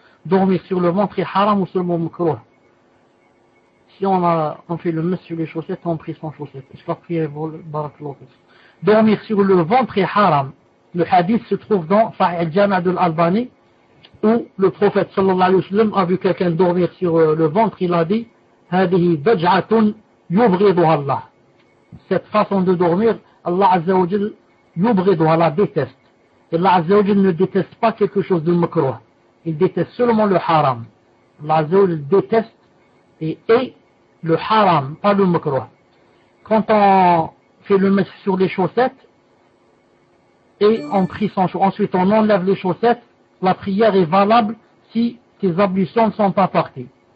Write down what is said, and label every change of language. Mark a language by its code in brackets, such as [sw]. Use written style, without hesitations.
[fr] Dormir sur le ventre est haram ou seulement makruh. Si on fait le mess sur les chaussettes, on prie sans chaussettes. Je vais prier barakallahu. Dormir sur le ventre est haram. Le hadith se trouve dans Sahih al-Jami' al-Albani, où le prophète sallallahu alayhi wa sallam a vu quelqu'un dormir sur le ventre. Il a dit, [ar] هَذِهِ بَجْعَةٌ يُبْغِضُهَا اللَّهُ. [fr] Cette façon de dormir, Allah Azza wa Jal [ar] يُبْغِضُهَا, [fr] la déteste. Et Allah Azza wa Jal ne déteste pas quelque chose de makruh. Il déteste seulement le haram. Allah Azza wa Jal déteste et le haram, pas le makruh. Quand on fait le mess sur les chaussettes et on prie sans chaussettes, ensuite on enlève les chaussettes, la prière est valable si tes ablutions ne sont pas parties.